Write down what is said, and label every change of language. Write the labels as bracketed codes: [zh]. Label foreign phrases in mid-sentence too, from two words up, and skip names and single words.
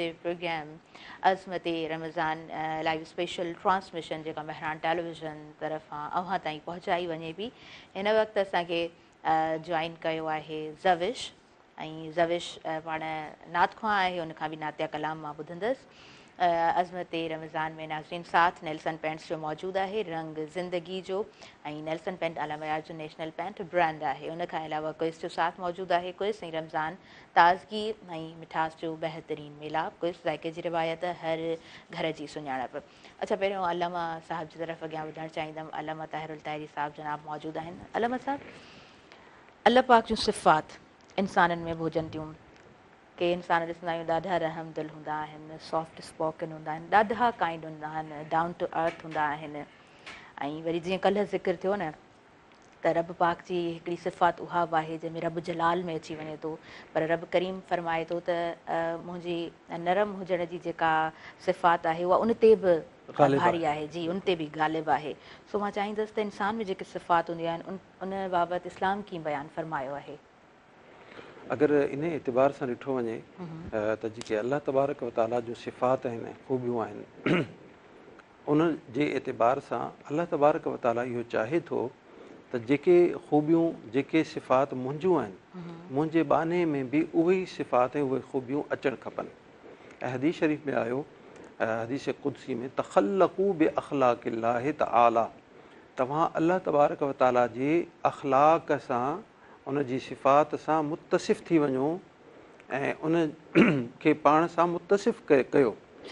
[sd] प्रोग्राम अज़मत रमज़ान [en] live special transmission [sd] जेका मेहरान टेलीविज़न तरफ़ां अव्हां ताईं पहुचाई वञे पई हिन वक़्तु असांखे जॉइन कयो आहे ज़विश ऐं ज़विश पाण नात ख़्वां आहे उनखां बि नातिया कलाम मां ॿुधंदसि अज़मत रमज़ान में नाज़रीन साथ नेल्सन पेंट्स जो मौजूदु आहे रंग ज़िंदगी जो ऐं नेल्सन पेंट आलम यार जो [en] national paint brand [sd] आहे उनखां अलावा क्विज़ जो साथ मौजूदु आहे क्विज़ ऐं रमज़ान ताज़गी ऐं मिठास जो बहितरीन मिलाप क्विज़ ज़ाइके जी रिवायत हर घर जी सुञाणप अच्छा पहिरियों अलामा साहिब जी तरफ़ अॻियां वधणु चाहींदमि अलामा ताहिरुल ताहिरी साहिब जनाब मौजूदु आहिनि अलामा साहिब अल्लाह पाक जूं सिफ़ात इंसाननि में भोजन थियूं के इंसान ॾिसंदा आहियूं ॾाढा रहम दिल हूंदा आहिनि [en] soft spoken [sd] हूंदा आहिनि ॾाढा काइंड हूंदा आहिनि [en] down to earth [sd] हूंदा आहिनि ऐं वरी जीअं कल्ह ज़िक्र थियो न त रब पाक जी हिकिड़ी सिफ़ात उहा बि आहे जंहिंमें रब जलाल में अची वञे थो पर रब करीम फरमाए थो त मुंहिंजी नरम हुजण जी जेका सिफ़ात आहे उहा उन ते बि भारी आहे जी उन ते बि ग़ालिब आहे सो मां चाहींदसि त इंसान में जेके सिफ़ात हूंदियूं आहिनि उन बाबति इस्लाम कीअं बयानु फरमायो आहे अगर इन एतबार से ॾिठो वञे त जेके अल्लाह तबारक व ताला जो सिफ़ात आहिनि ख़ूबियूं आहिनि उन जे एतबार सां अल्लाह तबारक व ताला इहो चाहे थो त जेके ख़ूबियूं जेके सिफ़ात मुंहिंजूं आहिनि मुंहिंजे बाने में बि उहे ई सिफ़ात ऐं उहे ख़ूबियूं अचणु खपनि ऐं हदीस शरीफ़ में आयो हदीस क़ुदसी में [ar] تخلقوا بأخلاق الله تعالى [sd] तव्हां अल्लाह तबारक व ताला जे अख़लाक़ सां उन जी सिफ़ात सां मुतसिफ़ थी वञो ऐं उन खे पाण सां मुतसिफ़ कयो